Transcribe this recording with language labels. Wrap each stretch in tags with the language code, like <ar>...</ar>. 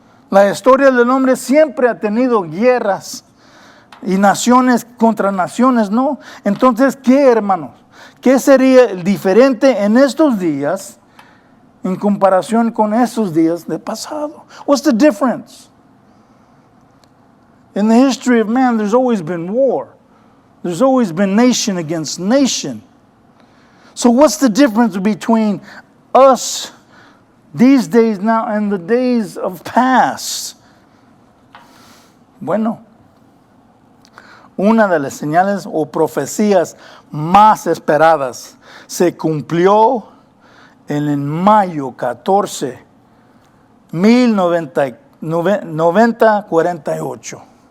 <es>La historia del hombre siempre ha tenido guerras y naciones contra naciones, ¿no? Entonces, ¿qué, hermanos? ¿Qué sería diferente en estos días en comparación con esos días del pasado?</es> <en>What's the difference? In the history of man, there's always been war. There's always been nation against nation. So what's the difference between us these days now and the days of past?</en> <es>Bueno, una de las señales o profecías más esperadas se cumplió en mayo 14, 1948.</es>